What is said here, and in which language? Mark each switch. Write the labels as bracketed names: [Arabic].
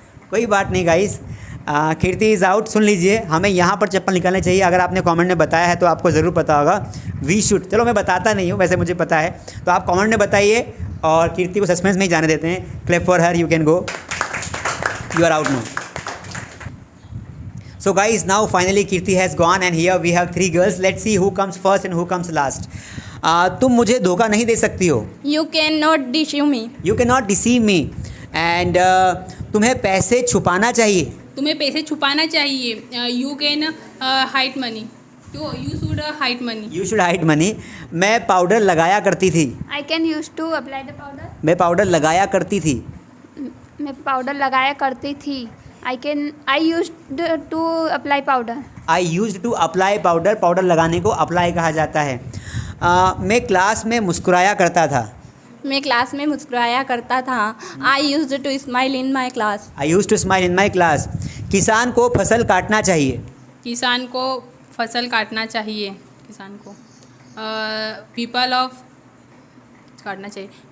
[Hindi] कोई बात नहीं गाइस, [English] Kirti is out. [Hindi] सुन लीजिए, हमें यहाँ पर चप्पल निकालने चाहिए. अगर आपने कमेंट में बताया है तो आपको ज़रूर पता होगा. [English] We should. [Hindi] चलो मैं बताता नहीं हूँ, वैसे मुझे पता है. तो आप कमेंट में बताइए और कीर्ति को सस्पेंस में ही जाने देते हैं. [English] Clap for her. You can go. You are out no. So guys, now finally Kirti has gone and here we have 3 girls. Let's see who comes first and who comes last. [Hindi] तुम मुझे धोखा नहीं दे सकती हो. [English] You cannot deceive me. You cannot deceive me. [Hindi] And तुम्हें पैसे छुपाना चाहिए. तुम्हें पैसे छुपाना चाहिए. [English] You can hide money. You should hide money. You should hide money. [Hindi] मैं पाउडर लगाया करती थी. [English] I can used to apply the powder. [Hindi] मैं पाउडर लगाया करती थी. मैं पाउडर लगाया करती थी. [English] I used to apply powder. I used to apply powder. [Hindi] Powder लगाने को अप्लाई कहा जाता है. मैं क्लास में मुस्कुराया करता था. मैं क्लास में मुस्कुराया करता था. [English] I used to smile in my class. I used to smile in my class. [Hindi] किसान को फसल काटना चाहिए. किसान को फसल काटना चाहिए. किसान को पीपल ऑफ काटना चाहिए.